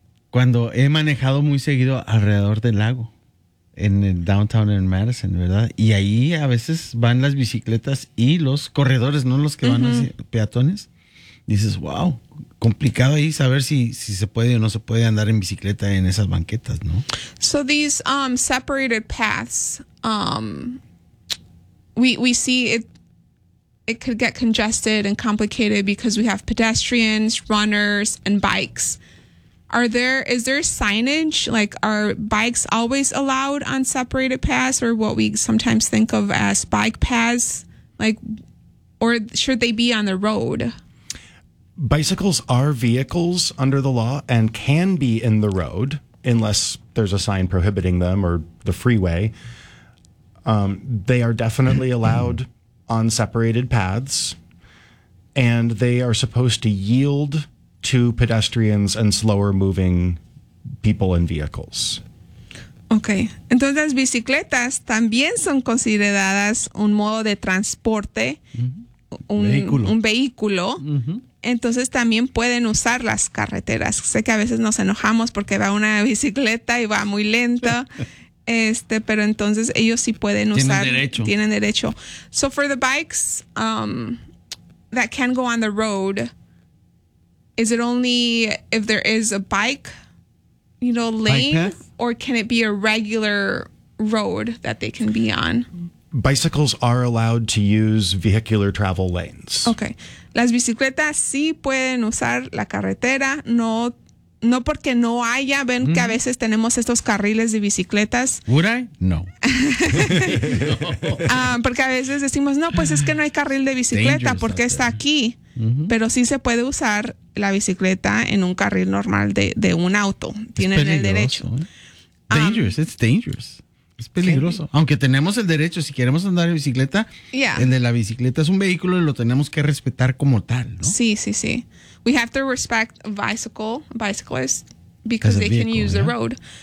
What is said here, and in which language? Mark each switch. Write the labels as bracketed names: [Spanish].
[Spanish] Cuando he manejado muy seguido alrededor del lago. En el downtown en Madison, ¿verdad? Y ahí a veces van las bicicletas y los corredores, no los que van uh-huh. hacia peatones. Dices, wow, complicado ahí saber si se puede o no se puede andar en bicicleta en esas banquetas, ¿no? [English] So these separated paths, we see it could get congested and complicated because we have pedestrians, runners, and bikes. Is there signage, like are bikes always allowed on separated paths or what we sometimes think of as bike paths, like, or should they be on the road? Bicycles are vehicles under the law and can be in the road unless there's a sign prohibiting them or the freeway. They are definitely allowed on separated paths and they are supposed to yield to pedestrians and slower moving people and vehicles. Okay. [Spanish] Entonces, las bicicletas también son consideradas un modo de transporte, mm-hmm. un vehículo. Mm-hmm. Entonces, también pueden usar las carreteras. Sé que a veces nos enojamos porque va una bicicleta y va muy lento, pero entonces ellos sí pueden usar. Tienen derecho. [English] So, for the bikes that can go on the road, is it only if there is a bike, lane, or can it be a regular road that they can be on? Bicycles are allowed to use vehicular travel lanes. Okay. [Spanish] Las bicicletas sí pueden usar la carretera, no porque no haya, ven mm-hmm. que a veces tenemos estos carriles de bicicletas. [English] Would I? No. [Spanish] porque a veces decimos, no, pues es que no hay carril de bicicleta, dangerous porque está aquí. Mm-hmm. Pero sí se puede usar la bicicleta en un carril normal de un auto. Tienen el derecho. [English] Dangerous, it's dangerous. [Spanish] Es peligroso. Aunque tenemos el derecho, si queremos andar en bicicleta, [English] yeah. [Spanish] el de la bicicleta es un vehículo y lo tenemos que respetar como tal, ¿no? Sí, sí, sí. [English] We have to respect bicyclists because they can use the road.